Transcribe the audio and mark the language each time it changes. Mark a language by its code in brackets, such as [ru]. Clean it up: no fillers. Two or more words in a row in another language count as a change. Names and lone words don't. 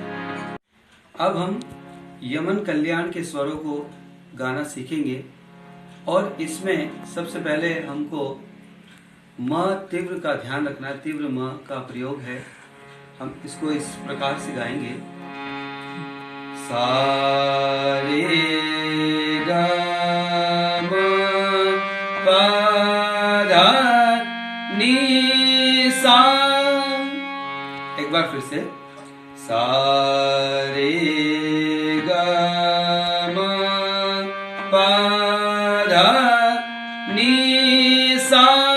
[hi] अब हम यमन कल्याण के स्वरों को गाना सीखेंगे और इसमें सबसे पहले हमको म तीव्र का ध्यान रखना है। तीव्र म का प्रयोग है। हम इसको इस प्रकार से गाएंगे। सा रे गा म पा धा नी सा। एक बार फिर से। सा रे गा म पा धा नी सा।